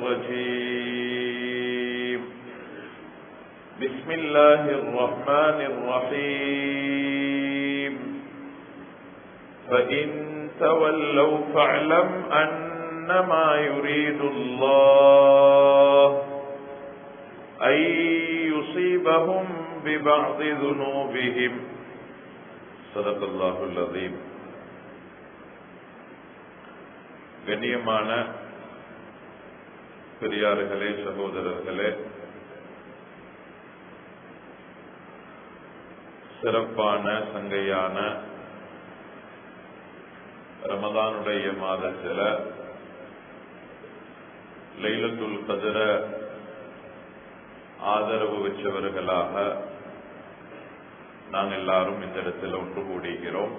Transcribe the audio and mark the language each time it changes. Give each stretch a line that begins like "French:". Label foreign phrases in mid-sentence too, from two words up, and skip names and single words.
Arabic: الرجيم بسم الله الرحمن الرحيم فإن تولوا فاعلم أنما يريد الله أن يصيبهم ببعض ذنوبهم صدق الله العظيم.
Tamil: கண்ணியமான பெரியார்களே, சகோதரர்களே, சிறப்பான சங்கையான ரமதானுடைய மாதத்தில் லைலத்துல் கத்ர ஆதரவு வச்சவர்களாக நாங்கள் எல்லாரும் இந்த இடத்துல ஒன்று கூடுகிறோம்.